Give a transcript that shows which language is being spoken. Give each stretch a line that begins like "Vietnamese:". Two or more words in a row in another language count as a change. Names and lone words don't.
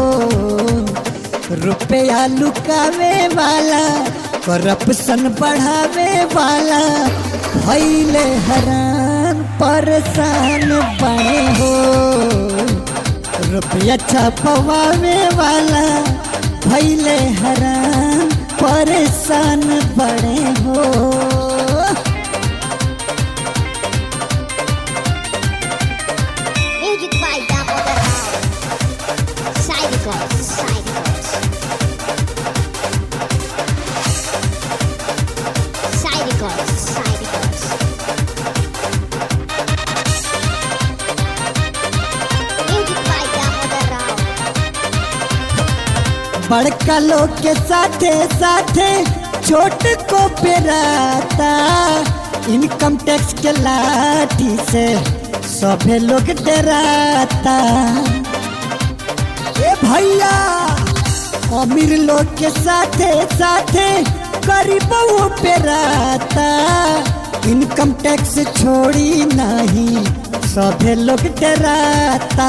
Bhojpuri: रुपया लुकावे वाला करप्शन बढ़ावे वाला भइले हैरान परेशान बड़े हो। रुपया छपवावे वाला भइले हैरान परेशान बड़े हो।
English: Music by Damodar Rao. Side records, side records. Side records, side records. Music by Damodar Rao.
Bhojpuri: बड़का लोग के साथे साथे छोट को पेराता, इनकम टैक्स के लाठी से सभे लोग डराता। ए भैया अमीर लोग के साथे साथे गरीबों पे राता, इनकम टैक्स छोड़ी नहीं सभे लोग डराता।